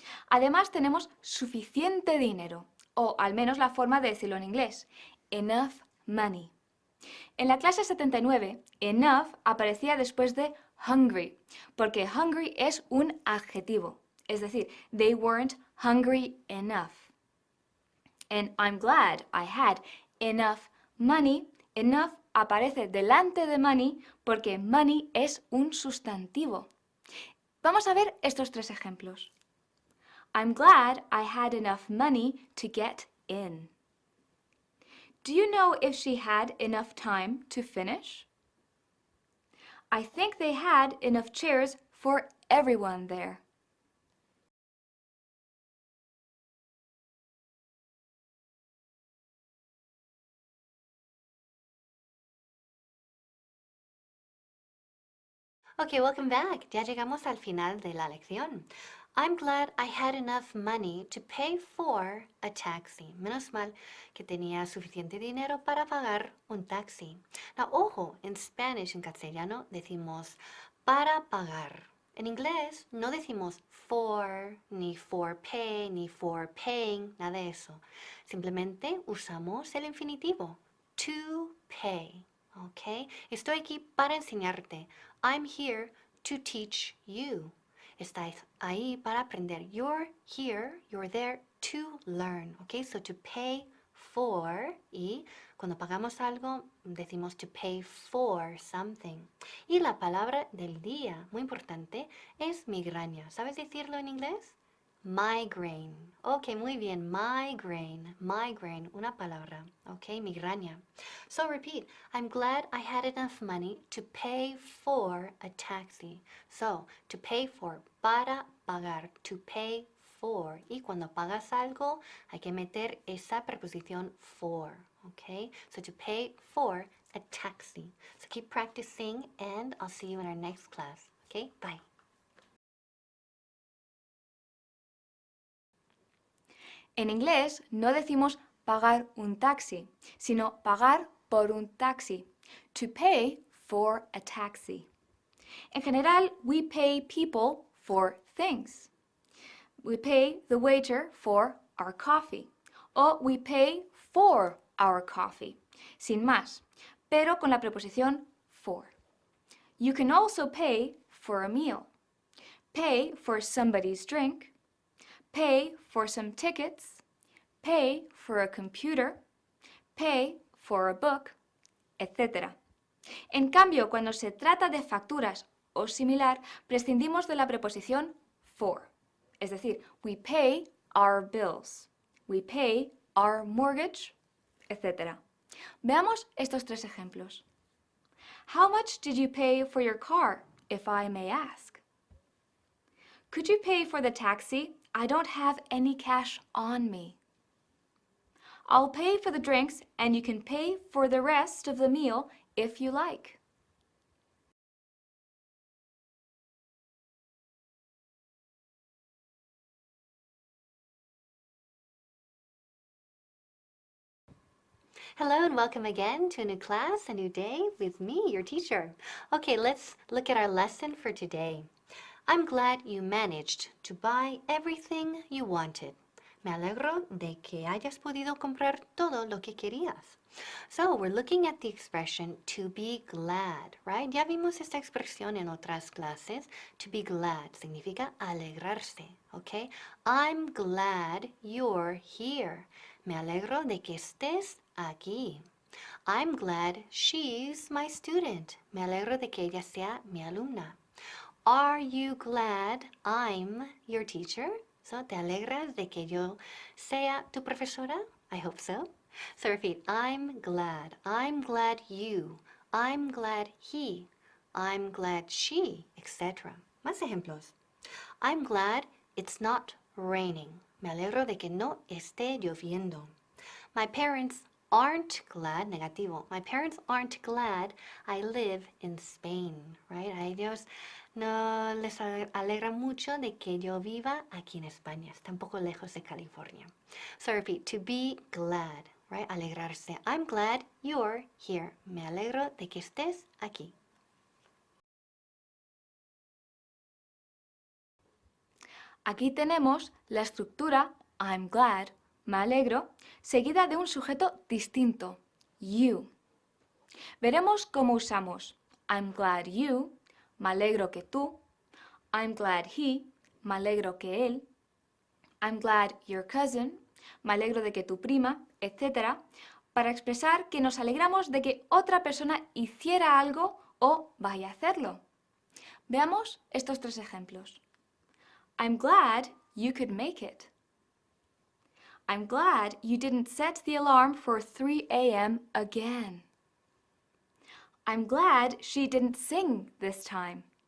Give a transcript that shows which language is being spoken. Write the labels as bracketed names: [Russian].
[Spanish] Además tenemos suficiente dinero, o al menos la forma de decirlo en inglés, [English] enough money. [Spanish] En la clase 79, enough aparecía después de hungry, porque hungry es un adjetivo, es decir, [English] they weren't hungry enough. And I'm glad I had enough money. [Spanish] Enough aparece delante de money porque money es un sustantivo. Vamos a ver estos tres ejemplos. [English] I'm glad I had enough money to get in. Do you know if she had enough time to finish? I think they had enough chairs for everyone there. Okay, welcome back. [Spanish] Ya llegamos al final de la lección. [English] I'm glad I had enough money to pay for a taxi. [Spanish] Menos mal que tenía suficiente dinero para pagar un taxi. Now, ojo, en Spanish, en castellano, decimos para pagar. En inglés no decimos for, ni for pay, ni for paying, nada de eso. Simplemente usamos el infinitivo, to pay. ¿Ok? Estoy aquí para enseñarte. [English] I'm here to teach you. [Spanish] Estás ahí para aprender. [English] You're here, you're there to learn. ¿Ok? So to pay for, [Spanish] y cuando pagamos algo decimos [English] to pay for something. [Spanish] Y la palabra del día, muy importante, es migraña. ¿Sabes decirlo en inglés? [English] Migraine. Ok, [Spanish] muy bien. [English] Migraine. Migraine. [Spanish] Una palabra. [English] Ok, migraña. So repeat. I'm glad I had enough money to pay for a taxi. So, to pay for. [Spanish] Para pagar. [English] To pay for. [Spanish] Y cuando pagas algo, hay que meter esa preposición for. [English] Ok? So, to pay for a taxi. So, keep practicing and I'll see you in our next class. Ok? Bye. [Spanish] En inglés no decimos pagar un taxi, sino pagar por un taxi. [English] To pay for a taxi. [Spanish] En general, [English] we pay people for things. We pay the waiter for our coffee. O we pay for our coffee. [Spanish] Sin más, pero con la preposición for. [English] You can also pay for a meal. Pay for somebody's drink. Pay for some tickets, pay for a computer, pay for a book, etc. [Spanish] En cambio, cuando se trata de facturas o similar, prescindimos de la preposición for. Es decir, [English] we pay our bills, we pay our mortgage, etc. [Spanish] Veamos estos tres ejemplos. [English] How much did you pay for your car, if I may ask? Could you pay for the taxi? I don't have any cash on me. I'll pay for the drinks and you can pay for the rest of the meal if you like. Hello and welcome again to a new class, a new day with me, your teacher. Okay, let's look at our lesson for today. I'm glad you managed to buy everything you wanted. [Spanish] Me alegro de que hayas podido comprar todo lo que querías. [English] So we're looking at the expression to be glad, right? [Spanish] Ya vimos esta expresión en otras clases. To be glad significa alegrarse, okay? [English] I'm glad you're here. [Spanish] Me alegro de que estés aquí. [English] I'm glad she's my student. [Spanish] Me alegro de que ella sea mi alumna. [English] Are you glad I'm your teacher? [Spanish] So, ¿te alegras de que yo sea tu profesora? [English] I hope so. So repeat, I'm glad you, I'm glad he, I'm glad she, etc. [Spanish] Más ejemplos. [English] I'm glad it's not raining. [Spanish] Me alegro de que no esté lloviendo. [English] My parents aren't glad, negativo. My parents aren't glad I live in Spain, right? [Spanish] A ellos no les alegra mucho de que yo viva aquí en España. Está un poco lejos de California. [English] So repeat, to be glad, right? Alegrarse. I'm glad you're here. [Spanish] Me alegro de que estés aquí. Aquí tenemos la estructura I'm glad, me alegro, seguida de un sujeto distinto, you. Veremos cómo usamos [English] I'm glad you, [Spanish] me alegro que tú, [English] I'm glad he, [Spanish] me alegro que él, [English] I'm glad your cousin, [Spanish] me alegro de que tu prima, etc., para expresar que nos alegramos de que otra persona hiciera algo o vaya a hacerlo. Veamos estos tres ejemplos. [English] I'm glad you could make it. I'm glad you didn't set the alarm for 3 a.m. again. I'm glad she didn't sing this time.